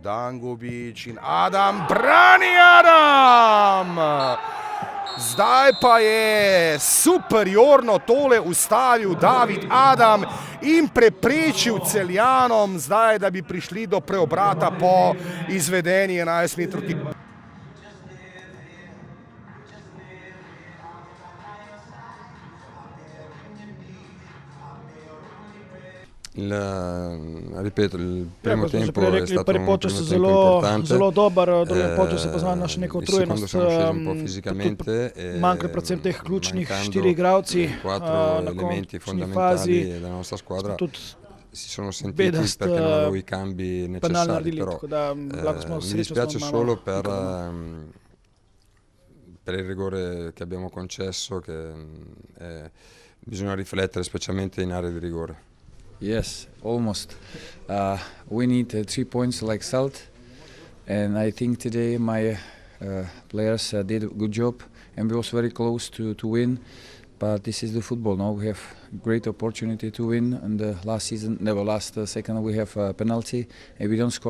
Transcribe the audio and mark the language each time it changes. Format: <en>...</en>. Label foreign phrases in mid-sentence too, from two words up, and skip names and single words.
<sl>Dangubić in Adam, brani Adam! Zdaj pa je superiorno tole ustavil David Adam in preprečil Celjanom zdaj, da bi prišli do preobrata po izvedeni 11-metrovki.</sl> <it>Ripeto, il primo tempo è stato un primo tempo importante,</it> <sl>zelo dober, drugi polčas je poznal naša neka utrujenost, manjka predvsem teh ključnih 4 igralci na končni fazi, tudi</sl> <it>si sono sentiti perché non avevo i cambi necessari, però mi dispiace solo per il rigore che abbiamo concesso, che bisogna riflettere specialmente in area di rigore.</it> <en>Yes, almost. We need 3 points like Celt, and I think today my players did a good job, and we was very close to win. But this is the football. Now we have great opportunity to win. And the last second we have a penalty, and we don't score.</en>